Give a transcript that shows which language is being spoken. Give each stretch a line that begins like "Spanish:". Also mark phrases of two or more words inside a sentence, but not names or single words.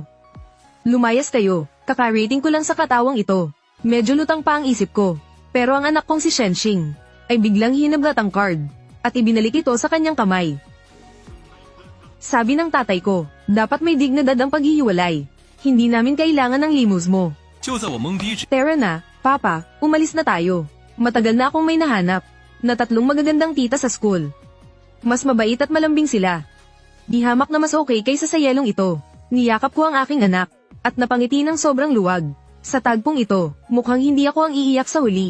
Filipino: Lumayas kayo, kakarating ko lang sa katawang ito. Medyo lutang pa ang isip ko. Pero ang anak kong si Shenxing, ay biglang hinablat ang card, at ibinalik ito sa kanyang kamay. Sabi ng tatay ko, dapat may dignidad ang paghihiwalay. Hindi namin kailangan ng limos mo.
Chinese: 就在我懵逼之
Filipino: Tara na, Papa, umalis na tayo. Matagal na akong may nahanap, na 3 magagandang tita sa school. Mas mabait at malambing sila. Di hamak na mas okay kaysa sa yelong ito. Niyakap ko ang aking anak, at napangiti ng sobrang luwag. Sa tagpong ito, mukhang hindi ako ang iiyak sa huli.